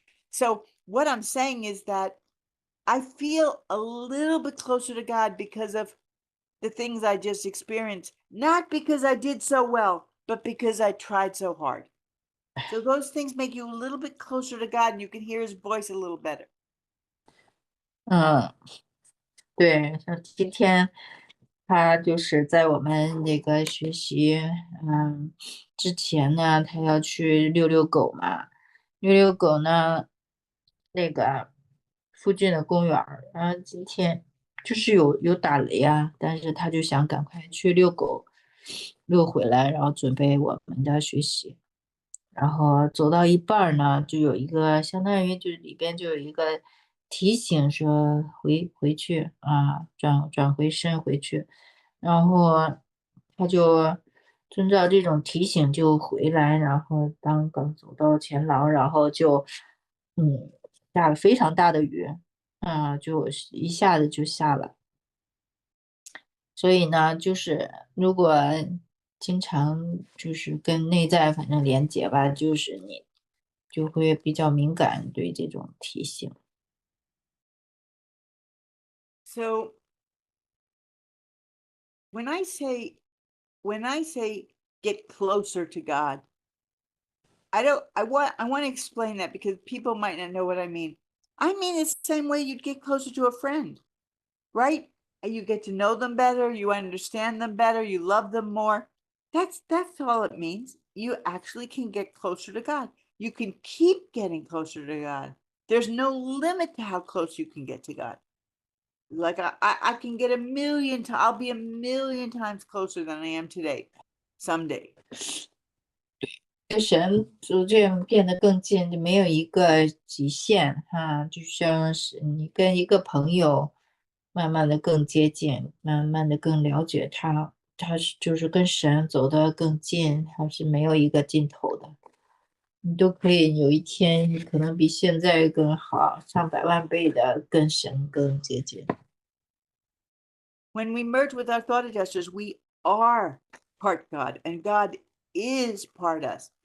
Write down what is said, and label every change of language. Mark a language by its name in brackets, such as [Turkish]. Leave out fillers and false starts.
[English] So what I'm saying is that I feel a little bit closer to God because of the things I just experienced, not because I did so well, but because I tried so hard. So those things make you a little bit closer to God, and you can hear his voice a little better. [Chinese] 对，像今天他就是在我们那个学习，之前呢，他要去遛遛狗嘛，遛遛狗呢，那个附近的公园儿，然后今天就是有打雷啊，但是他就想赶快去遛狗，遛回来，然后准备我们的学习。然后走到一半儿呢，就有一个相当于就是里边就有一个提醒说回去啊，转回身回去，然后他就遵照这种提醒就回来，然后刚走到前廊，然后就下了非常大的雨，就一下子就下了。所以呢，就是如果经常就是跟内在反正连接吧，就是你就会比较敏感对这种提醒。 [English] So when I say get closer to God, I want to explain that because people might not know what I mean. I mean it's the same way you'd get closer to a friend, right? And you get to know them better, you understand them better, you love them more. That's all it means. You actually can get closer to God. You can keep getting closer to God. There's no limit to how close you can get to God. Like I can get I'll be 1,000,000 times closer than I am today, someday. [Chinese] 跟神逐渐变得更近，就没有一个极限哈，就像是你跟一个朋友慢慢的更接近，慢慢的更了解他，就是跟神走得更近，还是没有一个尽头的。你都可以有一天可能比现在更好，上百万倍的跟神更接近。 [English] When we merge with our thought adjusters, we are part God, and God is part us.